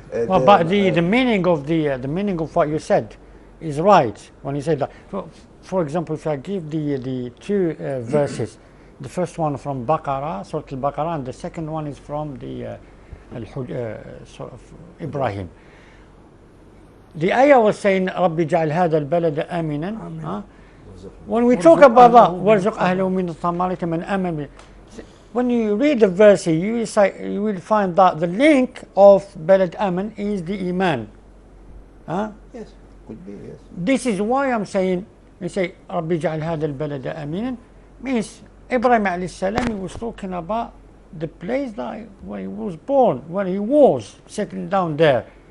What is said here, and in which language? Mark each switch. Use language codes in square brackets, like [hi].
[en] but the meaning of what you said is right when you say that. For example, if I give the two verses, the first one from Baqarah, Surah Al-Baqarah, and the second one is from the Surah of Ibrahim. The ayah was saying, [ar] رَبِّ جَعَلْ هَذَا الْبَلَدَ آمِنًا. [en] When we talk about that, [ar] وَارْزُقْ أَهْلَهُ مِنَ الثَّمَرَاتِ مَنْ آمَنَ بِهِ. [en] When you read the verse, you will find that the link of Balad Aman is the Iman. Yes, could be, yes. This is why I'm saying, we say, [ar] رَبِّ جَعَلْ هَذَا الْبَلَدَ آمِنًا, [en] means Ibrahim alayhi salam, he was talking about the place that where he was born, where he was settling down there.